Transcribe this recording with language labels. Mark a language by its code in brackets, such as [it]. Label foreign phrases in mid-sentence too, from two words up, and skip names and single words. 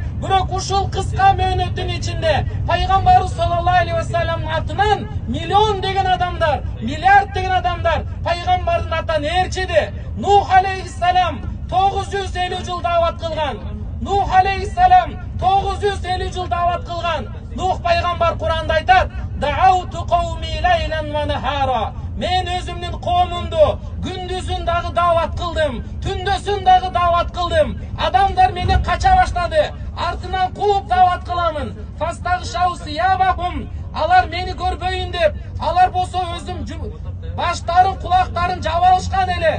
[ky] Бирок ушул кыска мөөнөттүн ичинде пайгамбарыбыз [ar] صلى الله عليه وسلم [ky] атынан миллион деген адамдар, миллиард деген адамдар пайгамбардын атынан ээрчиди. Нух алейхиссалам 950 жыл дават кылган. Нух алейхиссалам 950 жыл дават кылган. Нух пайгамбар Куранда айтат: [ar] "دعوت قومي ليلا ونهارا". [ky] Мен өзүмдүн коомумду күндүзүн дагы дават кылдым, түндөсүн дагы дават кылдым. Адамдар мени кача баштады, артынан кууп дават кыламын. [ar] واستغشوا ثيابهم, [ky] алар мени көрбөйүн деп, алар болсо өзүм баштарын, кулактарын жаба алышкан эле.